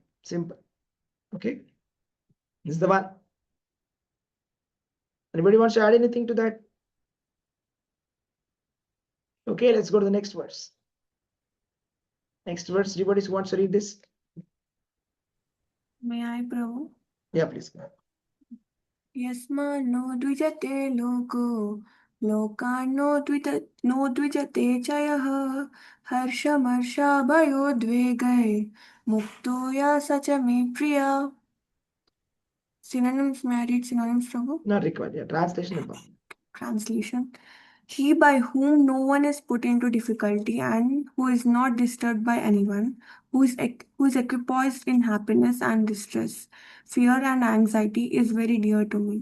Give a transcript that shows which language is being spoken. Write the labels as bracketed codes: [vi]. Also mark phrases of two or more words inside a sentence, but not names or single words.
[en] Simple. Okay. This is the one. Anybody wants to add anything to that? Okay, let's go to the next verse. Next verse, anybody wants to read this? May I, Prabhu? Yeah, please. [sa] Yasmano dvijate loko, lokano dvijate chayah, harshamarsha bhayodvegai, muktoya sacha me priya. [en] Synonyms, may I read synonyms, Prabhu? Not required. Yeah, translation important. Translation. He by whom no one is put into difficulty and who is not disturbed by anyone, who is equipoised in happiness and distress, fear and anxiety is very dear to me.